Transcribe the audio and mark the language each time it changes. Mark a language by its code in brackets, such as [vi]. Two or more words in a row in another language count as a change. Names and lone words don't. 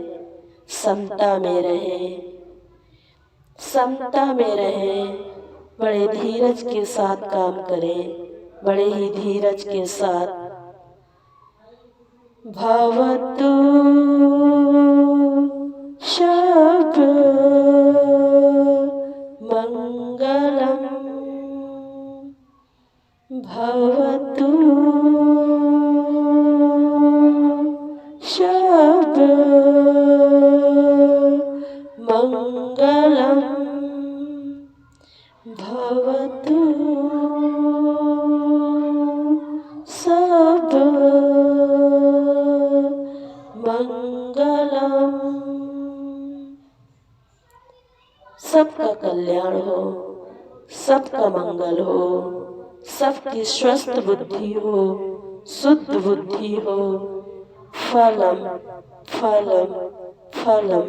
[hi] समता में रहें, समता में रहें। बड़े धीरज के साथ काम करें, बड़े ही धीरज के साथ। [pi] भवतु शब्द मंगलम, भवतु शब्द मंगलम, भवतु सब मंगलम। [hi] सबका कल्याण हो, सबका मंगल हो, सबकी स्वस्थ बुद्धि हो, शुद्ध बुद्धि हो। फलम फलम फलम।